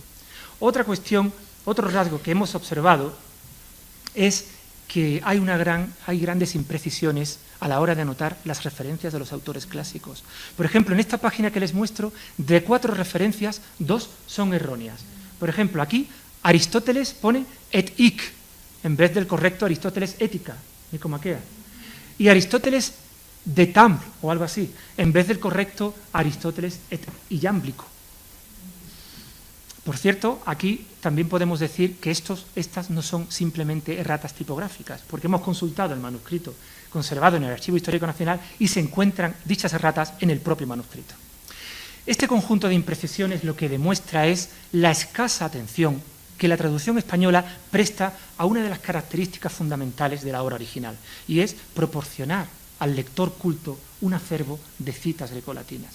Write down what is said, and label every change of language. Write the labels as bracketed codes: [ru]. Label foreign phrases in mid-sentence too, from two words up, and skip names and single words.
[es] Otra cuestión, otro rasgo que hemos observado es que hay grandes imprecisiones a la hora de anotar las referencias de los autores clásicos. Por ejemplo, en esta página que les muestro, de 4 referencias, 2 son erróneas. Por ejemplo, aquí Aristóteles pone et hic, en vez del correcto Aristóteles ética, Nicomaquea. Y Aristóteles de Tample, o algo así, en vez del correcto Aristóteles et iamblico. Por cierto, aquí también podemos decir que estas no son simplemente erratas tipográficas, porque hemos consultado el manuscrito conservado en el Archivo Histórico Nacional y se encuentran dichas erratas en el propio manuscrito. Este conjunto de imprecisiones lo que demuestra es la escasa atención que la traducción española presta a una de las características fundamentales de la obra original, y es proporcionar al lector culto un acervo de citas grecolatinas.